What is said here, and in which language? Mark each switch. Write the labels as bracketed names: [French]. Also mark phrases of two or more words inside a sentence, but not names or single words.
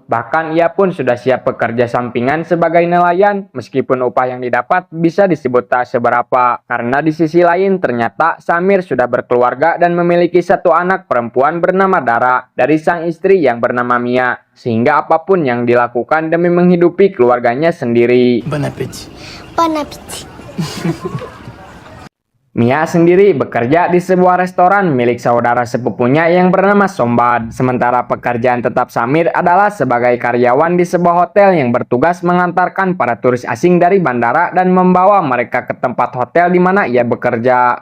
[Indonesian] Bahkan ia pun sudah siap bekerja sampingan sebagai nelayan, meskipun upah yang didapat bisa disebut tak seberapa. Karena di sisi lain ternyata Samir sudah berkeluarga dan memiliki satu anak perempuan bernama Dara dari sang istri yang bernama Mia. Sehingga apapun yang dilakukan demi menghidupi keluarganya sendiri. [French] Bon appétit. Bon appétit. [Indonesian] Mia sendiri bekerja di sebuah restoran milik saudara sepupunya yang bernama Sombad. Sementara pekerjaan tetap Samir adalah sebagai karyawan di sebuah hotel yang bertugas mengantarkan para turis asing dari bandara dan membawa mereka ke tempat hotel di mana ia bekerja.